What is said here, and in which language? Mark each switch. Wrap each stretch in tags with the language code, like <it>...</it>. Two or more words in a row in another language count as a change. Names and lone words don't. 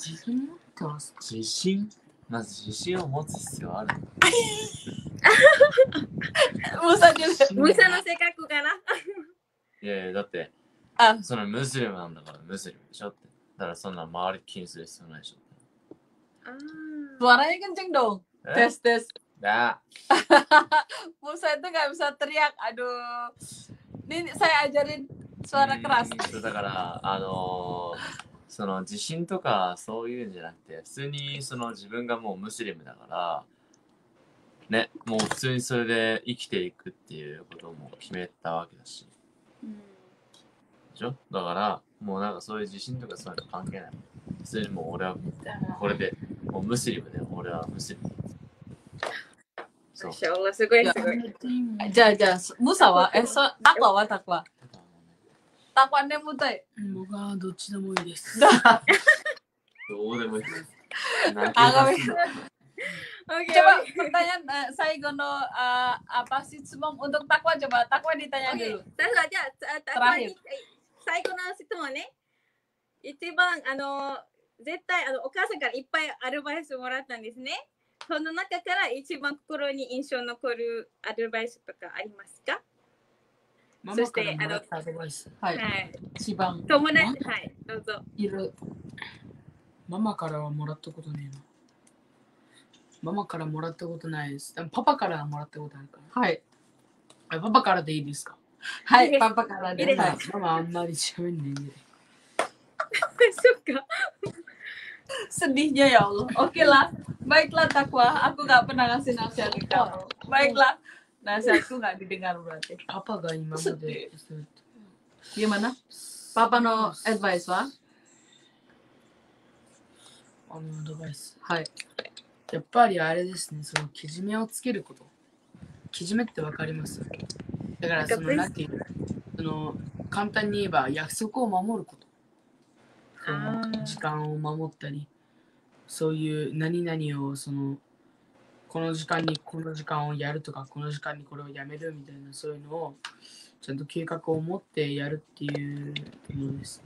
<ja>自信まず自信を持つ必要ある。ムサの性格かな。いやだってそのムスリムなんだからムスリムでしょって。だからそんな周り気にする必要ないでしょ。</ja> <id>Suaranya kenceng dong. Tes. Dah. Musa itu nggak bisa teriak. Aduh. Ini saya ajarin suara keras.</id> <ja>だからその自信とかそういうんじゃなくて、普通にその自分がもうムスリムだからね、もう普通にそれで生きていくっていうことも決めたわけだし、でしょ？だからもうなんかそういう自信とかそういうの関係ない。普通にもう俺はこれでもうムスリムで俺はムスリム。そう。</ja> <ar>ما شاء الله,</ar> <ja>すごい。じゃあMusaはTakwaは Takwa。Takwa ねむたい。僕はどっちでもいいです。どうでもいいです。</ja> <id>Coba pertanyaan</id> <ja>最後の</ja> <id>apa sih Sumong untuk Takwa, coba Takwa ditanya dulu. Terakhir.</id> <ja>最後の質問ね。一番絶対お母さんからいっぱいアドバイスもらったんですね。その中から一番心に印象残るアドバイスとかありますか？ママからもらったアドバイス。はい。一番。友達、はい、どうぞ。いる。ママからはもらったことねえな。ママからもらったことないです。パパからもらったことあるから。はい。パパからでいいですか？はい、パパからで。ママあんまり喋んないんで。</ja> <id>Suka. Sedihnya</id> <ar>يا الله.</ar> <id>Oke lah. Baiklah Takwa, aku gak pernah ngasih nasihat ke kamu. Baiklah. Nasihatku gak didengar berarti. Papa gak imam de. Gimana?</id> <ja>パパのアドバイスは? アドバイス。はい。やっぱりあれですね、そのけじめをつけること。けじめってわかります？だからその、なんていう、その、簡単に言えば約束を守ること。その時間を守ったり、そういう何々をその、この時間にこの時間をやるとか、この時間にこれをやめるみたいな、そういうのをちゃんと計画を持ってやるっていうものですね。</ja>